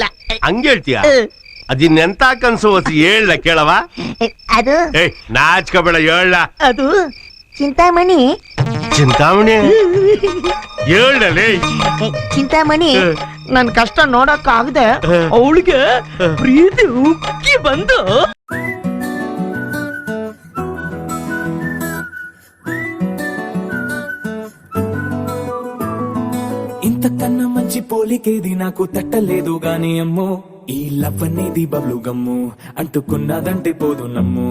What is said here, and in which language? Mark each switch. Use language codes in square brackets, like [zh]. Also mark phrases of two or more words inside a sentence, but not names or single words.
[kn] ಹಂಗೆ ಹೇಳ್ತೀಯ? ಅದಿನ್ನೆಂತ ಕನ್ಸು ಹೊಸಿ ಹೇಳ ಕೇಳವ. ಅದು ನಾಚ್ಕೋಬೇಡ ಹೇಳ. ಅದು ಚಿಂತಾಮಣಿ. ಚಿಂತಾಮಣಿ ಹೇಳಲೇ. ಚಿಂತಾಮಣಿ ನನ್ ಕಷ್ಟ ನೋಡಕ್ ಆಗದೆ ಅವಳಿಗೆ ಪ್ರೀತಿ ಉಕ್ಕಿ ಬಂದು [te] ఇంత కన్నా మంచి పోలికేది నాకు తట్టలేదు గాని అమ్మో, ఈ లవ్ అనేది [en] bubble gum [te] అంటుకున్నదంటే పోదు నమ్ము.